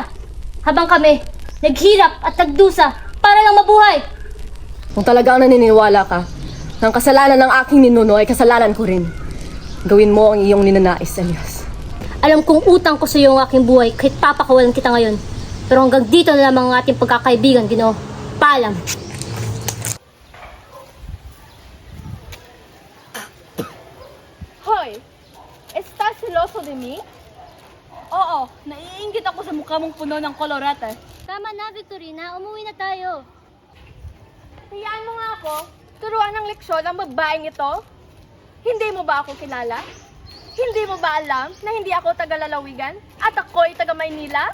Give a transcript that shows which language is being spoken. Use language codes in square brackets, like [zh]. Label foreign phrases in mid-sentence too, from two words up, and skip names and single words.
[tl] Habang kami, naghirap at nagdusa para lang mabuhay. Kung talagang naniniwala ka, ng kasalanan ng aking ninuno ay kasalanan ko rin. Gawin mo ang iyong ninanais, Elias. Alam kong utang ko sa iyo ang aking buhay kahit papakawalan kita ngayon. Pero hanggang dito na lamang ang ating pagkakaibigan, Ginoo. Paalam. Hoy! [es] Estás celoso de mí? [tl] Oo, naiinggit ako sa mukha mong puno ng kolorete. Tama na, Victorina. Umuwi na tayo. Hayaan mo nga ako. Turuan ng leksyon ang babaeng ito? Hindi mo ba ako kilala? Hindi mo ba alam na hindi ako taga-lalawigan at ako'y taga-Maynila?